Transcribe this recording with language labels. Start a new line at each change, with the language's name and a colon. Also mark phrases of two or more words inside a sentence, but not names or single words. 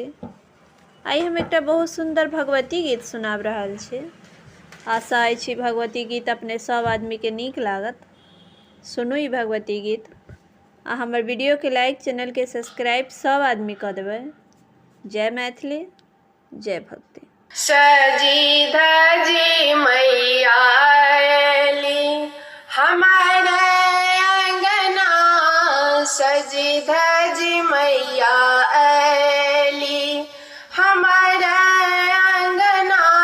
Maithili: आई हम एक बहुत सुंदर भगवती गीत सुनाब रहल छी। आशा अछि भगवती गीत अपने सब आदमी के नीक लागत। सुनू ई भगवती गीत आ हमर वीडियो के लाइक, चैनल के सब्सक्राइब सब आदमी कर देबै। जय मैथिली, जय भक्ति। सजी धजी मैया अयली हमारे अंगना, सजी धजी मैया अयली हमारे अंगना,